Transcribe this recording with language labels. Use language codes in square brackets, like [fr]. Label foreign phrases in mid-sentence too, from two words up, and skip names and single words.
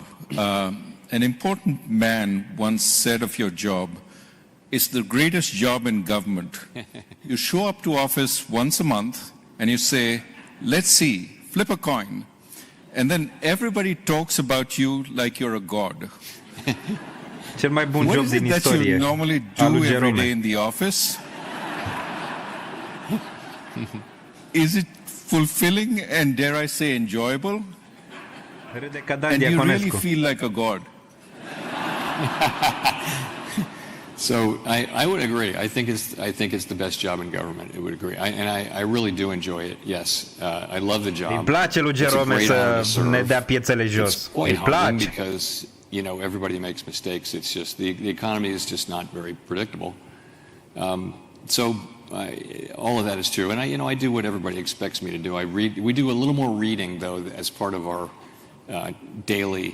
[en] An important man once said of your job, it's the greatest job in government. You show up to office once a month and you say, let's see, flip a coin. And then everybody talks about you like you're a god. [ro] Cel mai bun [en] What job is [ro] din [en] it that [ro] istorie. [en] you normally do every day in the office? Is it fulfilling and, dare I say, enjoyable? [ro] Râde ca Dan [en] And you really [ro] Diaconescu. [en] feel like a god? So I would agree. I think it's the best job in government. I would agree. I really do enjoy it. Yes, I love the job. [ro] Îi place lui [en] It's a [ro] Jerome [en] great honor to [ro] să [en] serve. [ro] ne dea piețele [en] It's [ro] jos. [en] quite [ro] Îi [en] humbling [ro] place. [en] because, you know, everybody makes mistakes. It's just the economy is just not very predictable. All of that is true, and I do what everybody expects me to do. I read. We do a little more reading though as part of our daily.